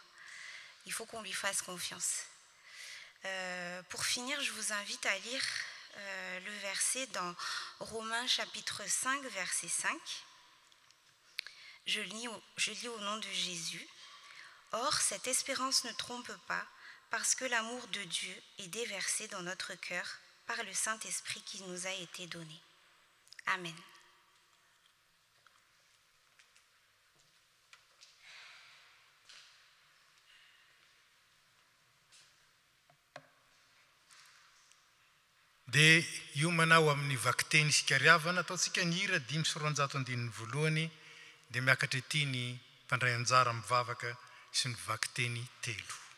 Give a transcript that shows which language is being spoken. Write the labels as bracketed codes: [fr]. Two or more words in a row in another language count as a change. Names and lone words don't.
[fr] Il faut qu'on lui fasse confiance. Pour finir, je vous invite à lire le verset dans Romains chapitre 5, verset 5. Je lis au nom de Jésus. « Or, cette espérance ne trompe pas, parce que l'amour de Dieu est déversé dans notre cœur par le Saint-Esprit qui nous a été donné. » Amen. [mg] Dia io manao amin'ny vakteny sikariavana ataontsika ny hira 590 dia miakatra ety ny mpandray anjara mivavaka sy ny vakteny telo.